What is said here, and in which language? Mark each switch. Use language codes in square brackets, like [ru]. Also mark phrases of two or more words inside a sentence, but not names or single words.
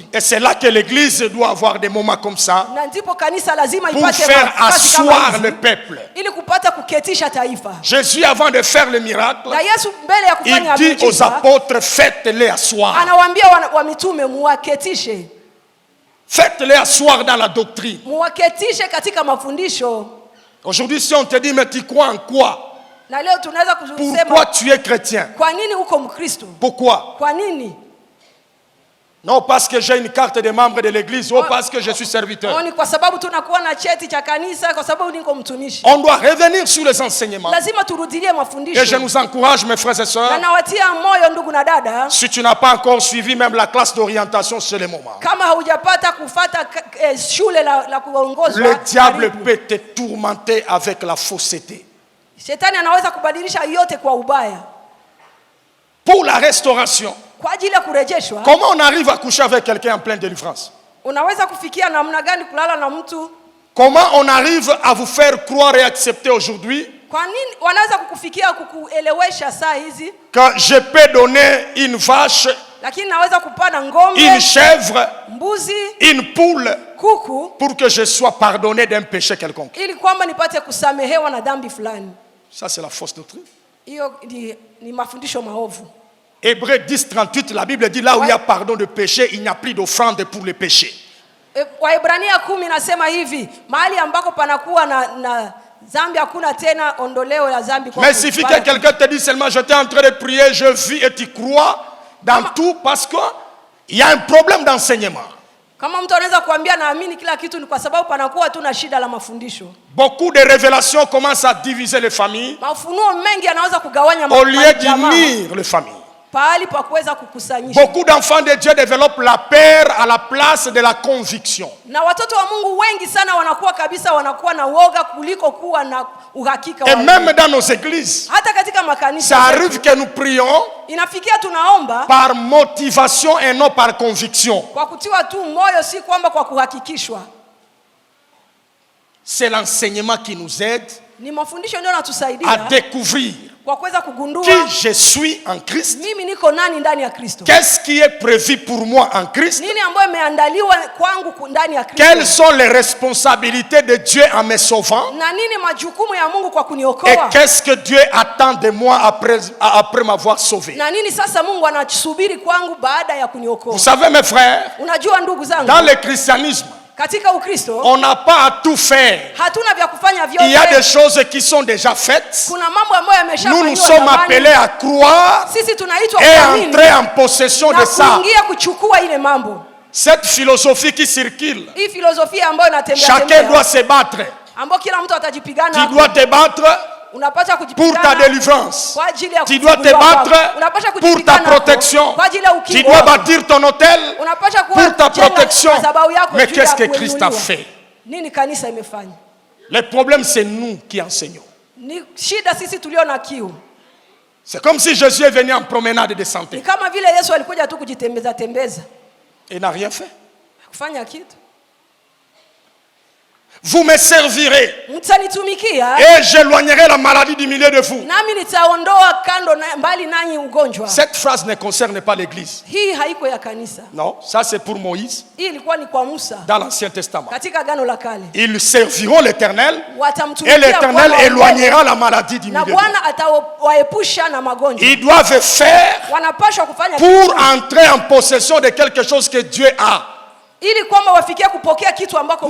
[fr] Et c'est là que l'église doit avoir des moments comme ça [sw] Na ndipo kanisa lazima [fr] pour [sw] ipate [fr] faire [sw] nafasi kama [fr] asseoir [sw] hizi, [fr] le peuple. [sw] ili kupata kuketisha taifa. [fr] Jésus, avant de faire le miracle, [sw] Na Yesu mbele ya kufanya [fr] il dit aux [sw] miujiza, [fr] apôtres, faites-les asseoir. [sw] anawaambia wa mitume muwaketishe. [fr] Faites-les asseoir dans la doctrine. [sw] Muwaketishe katika mafundisho. [fr] Aujourd'hui, si on te dit, mais tu crois en quoi? [sw] Na leo tunaweza kusema, [fr] Pourquoi tu es chrétien? [sw] kwa nini uko Mkristo? [fr] Pourquoi? [sw] Kwa nini? [fr] Non, parce que j'ai une carte de membre de l'église ou parce que je suis serviteur. [sw] Ni kwa sababu tunakuwa na cheti cha kanisa, kwa sababu niko mtumishi. [fr] On doit revenir sur les enseignements. [sw] Lazima turudilie mafundisho. [fr] Et je nous encourage, mes frères et [sw] Na [fr] sœurs, [sw] nawatia moyo ndugu na dada, [fr] si tu n'as pas encore suivi même la classe d'orientation, c'est le moment. [sw] kama haujapata kufata shule la kuongozwa, [fr] Le diable [sw] karibu. [fr] peut te tourmenter avec la fausseté. [sw] Shetani anaweza kubadilisha yote kwa ubaya. [fr] Pour la restauration, [sw] Kwa ajili ya kurejeshwa, [fr] comment on arrive à coucher avec quelqu'un en pleine délivrance? [sw] unaweza kufikia namna gani kulala na mtu? [fr] Comment on arrive à vous faire croire et accepter aujourd'hui [sw] Kwa nini wanaweza kukufikia kukuelewesha saa hizi, [fr] que je peux donner une vache, [sw] lakini naweza kupana ng'ombe, [fr] une chèvre, [sw] mbuzi, [fr] une poule [sw] kuku [fr] pour que je sois pardonné d'un péché quelconque? [sw] ili kwamba nipate kusamehewa na dhambi fulani? [fr] Ça, c'est la fausse doctrine. [sw] Hiyo ni mafundisho maovu. [fr] Hébreux 10, 38, la Bible dit là où il y a pardon de péché, il n'y a plus d'offrande pour le péché. [sw] Waebrania 10 nasema hivi, mahali ambako panakuwa na dhambi hakuna tena ondoleo la dhambi. [fr] Mais il suffit que quelqu'un te dise seulement j'étais en train de prier, je vis et tu crois dans tout parce qu'il y a un problème d'enseignement. [sw] Kama mtu anaweza kuambia naamini kila kitu, ni kwa sababu panakuwa tu na shida la mafundisho. [fr] Beaucoup de révélations commencent à diviser les familles [sw] Mafunuo mengi yanaweza kugawanya [fr] au lieu d'unir les familles. [sw] pahali pa kuweza kukusanyisha. [fr] Beaucoup d'enfants de Dieu développent la peur à la place de la conviction. [sw] Na watoto wa Mungu wengi sana wanakuwa na woga kuliko kuwa na uhakika [fr] Et [sw] wa [fr] même dans nos églises, [sw] hata katika makanisa [fr] ça arrive que nous prions [sw] inafikia tunaomba [fr] par motivation et non par conviction. [sw] kwa kutiwa tu moyo, si kwamba kwa kuhakikishwa. [fr] C'est l'enseignement qui nous aide [sw] Ni mafundisho ndio [fr] à [sw] yanatusaidia [fr] découvrir [sw] kwa kuweza kugundua [fr] qui je suis en Christ, [sw] mimi niko nani ndani ya Kristo. [fr] qu'est-ce qui est prévu pour moi en Christ, [sw] Nini ambayo imeandaliwa kwangu ndani ya Kristo. [fr] quelles sont les responsabilités de Dieu en me sauvant, [sw] Na nini majukumu ya Mungu kwa [fr] et [sw] kuniokoa. [fr] qu'est-ce que Dieu attend de moi après m'avoir sauvé. [sw] Na nini sasa Mungu anasubiri kwangu baada ya kuniokoa. [fr] Vous savez mes frères, [sw] Unajua ndugu zangu, [fr] dans le christianisme, [sw] katika Ukristo [fr] on n'a pas à tout faire. [sw] hatuna vya kufanya [fr] Il y a des [sw] vyote. [fr] choses qui sont déjà faites. [sw] Kuna mambo ambayo [fr] Nous [sw] yameshafanywa [fr] nous sommes appelés [sw] zamani. [fr] à croire [sw] Sisi tunaitwa [fr] et [sw] kuamini [fr] entrer en possession [sw] na [fr] de ça. [sw] kuingia kuchukua ile mambo. [fr] Cette philosophie qui circule, [sw] Hii filosofia ambayo inatembea [fr] chacun doit se battre. [sw] ambayo kila mtu atajipigana [fr] Tu [sw] hapo. [fr] dois te battre [sw] Unapaswa [fr] pour [sw] kujipigana [fr] ta délivrance. [sw] kwa ajili ya [fr] Tu dois te [sw] kufunguliwa kwako. [fr] battre [sw] Unapaswa [fr] pour ta [sw] kujipigana hapo [fr] protection. [sw] kwa ajili ya [fr] Tu [sw] ukingo [fr] dois [sw] wako. [fr] bâtir ton hôtel [sw] Unapaswa [fr] pour ta [sw] kujenga [fr] protection. [sw] madhabahu yako [fr] Mais [sw] juu [fr] qu'est-ce [sw] ya [fr] que Christ a [sw] kuinuliwa. [fr] fait? [sw] Nini kanisa imefanya? [fr] Le problème, c'est nous qui enseignons. [sw] Ni shida sisi tulio na kiu. [fr] C'est comme si Jésus est venu en promenade de [sw] Ni [fr] santé [sw] kama vile Yesu alikuja tu kujitembeza tembeza, [fr] et n'a rien fait. [sw] kufanya kitu. [fr] Vous me servirez [sw] Mtanitumikia [fr] et j'éloignerai la maladie du milieu de vous. [sw] nami nitaondoa kando mbali nanyi ugonjwa. [fr] Cette phrase ne concerne pas l'Église. [sw] Hii haiko ya kanisa. [fr] Non, ça c'est pour Moïse [sw] Hii ilikuwa ni kwa Musa [fr] dans l'Ancien Testament. [sw] katika Agano la Kale. [fr] Ils serviront l'Éternel et [sw] Watamtumikia [fr] l'Éternel [sw] Bwana [fr] éloignera la maladie du [sw] na [fr] milieu de vous. [sw] Bwana atawaepusha na magonjwa. [fr] Ils doivent faire [sw] Wanapaswa kufanya [fr] pour entrer en possession de quelque chose que Dieu a. [sw] ili kwamba wafikie kupokea kitu ambako Mungu